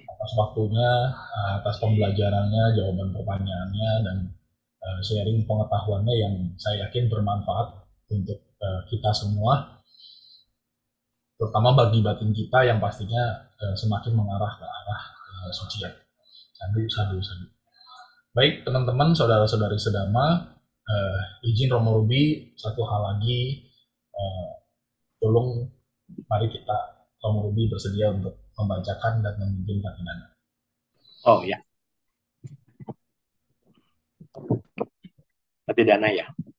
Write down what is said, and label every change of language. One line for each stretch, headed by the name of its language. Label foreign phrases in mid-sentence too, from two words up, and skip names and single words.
Indonesian: atas waktunya, atas pembelajarannya, jawaban pertanyaannya, dan sharing pengetahuannya yang saya yakin bermanfaat untuk kita semua, terutama bagi batin kita yang pastinya semakin mengarah ke arah sucian.
Pali: Sadu, sadu, sadu.
Indonesian: Baik teman-teman, saudara-saudari sedama, izin Romo Ruby satu hal lagi, eh, tolong mari kita Romo Ruby bersedia untuk membacakan dan memimpin Patinana. Oh ya, Patidana ya.